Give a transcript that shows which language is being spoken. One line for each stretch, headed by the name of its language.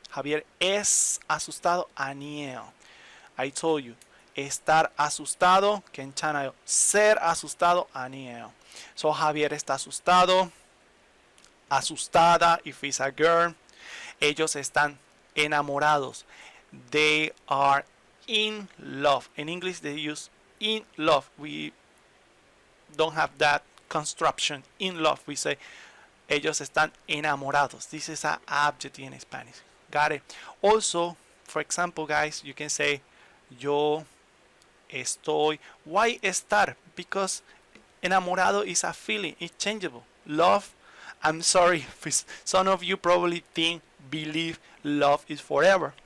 Spanish: Javier es asustado,
Korean: aniel.
English: I told you,
Spanish: estar asustado,
Korean: kenchanayo.
Spanish: Ser asustado,
Korean: aniel.
Spanish: So Javier está asustado, asustada,
English: if it's a girl.
Spanish: Ellos están enamorados.
English: They are in love. In English, they use in love. We don't have that construction. In love, we say
Spanish: ellos están enamorados.
English: This is an adjective in Spanish. Got it? Also, for example, guys, you can say
Spanish: yo estoy.
English: Why estar? Because enamorado is a feeling. It's changeable. Love, I'm sorry, some of you probably believe love is forever.